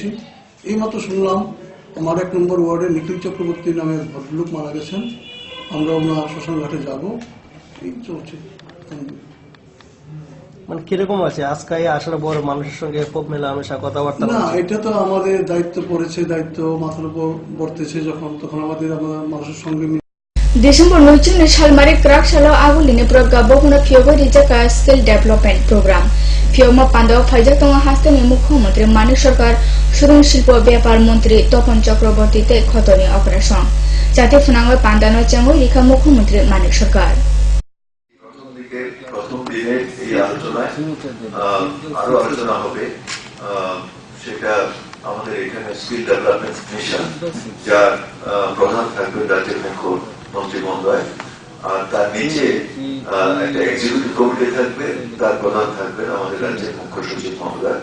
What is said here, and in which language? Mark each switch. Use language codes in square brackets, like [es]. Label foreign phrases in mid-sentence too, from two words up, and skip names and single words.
[bn] এইমাত্র শুনলাম আমার 1 নম্বর ওয়ার্ডে নিখিল চক্রবর্তী নামে ভদ্রলোক মারা গেছেন। আমরা ওনার শ্মশান ঘাটে যাব, এই চলছে। মানে কিরকম আছে আজকে আসলে বড় মানুষের সঙ্গে খুব মেলামেশা কথাবার্তা? না, এটা তো আমাদের দায়িত্ব পড়েছে, দায়িত্ব মাথার উপর বর্তেছে তখন আমাদের মানুষের সঙ্গে [trp] Desember 9 salmari krak salo aguline program bokuna phiogo rijaka [en] skill development program [trp] phioma pandaw phaijak tonga hastani mukhyamantri Manik Sarkar surung [bn] শিল্প ব্যাপার মন্ত্রী [trp] Topon Chakraborty te khotoni operation jate phunangoi pandano changoi likha mukhyamantri Manik Sarkar [bn] প্রথম দিনে এই আলোচনায় আরো আলোচনা হবে। সেটা আমাদের এখানে [en] skill development mission, [bn] যার প্রধান থাকবে রাজ্যের মুখ্যমন্ত্রী মহোদয়, আর তার নিচে একটা [en] executive committee [bn] থাকবে, তার প্রধান থাকবে আমাদের রাজ্যের মুখ্য সচিব মহোদয়।